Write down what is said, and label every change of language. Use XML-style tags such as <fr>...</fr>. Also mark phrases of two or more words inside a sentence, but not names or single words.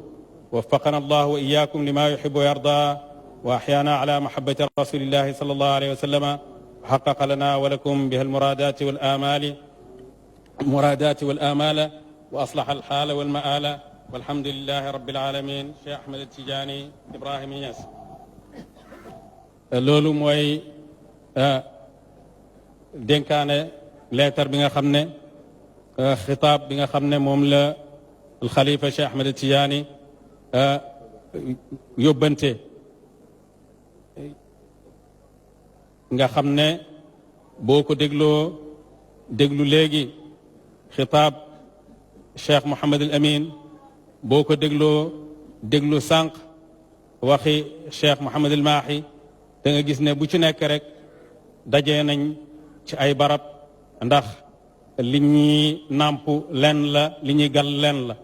<ar>وفقنا الله وإياكم لما يحب ويرضى، وأحيانا على محبة رسول الله صلى الله عليه وسلم، وحقق لنا ولكم بها المرادات والآمال وأصلح الحال والمآل. والحمد لله رب العالمين.</ar> <wo>Cheikh Ahmed Tidiane Ibrahima Niass. loolu mooy dénkaane leetar bi nga xam ne xitaab bi nga xam ne moom la alxalifa Cheikh Ahmed Tidiane yóbbante, nga xam ne boo ko déglu léegi xitaab Cheikh Mouhamed al Amin, boo ko déglu sànq waxi Cheikh Mouhamed al Mahi, da nga gis ne bu ci nekk rek dajee nañ ci ay barab, ndax li ñuy nàmp lenn la, li ñuy gal lenn la.</wo>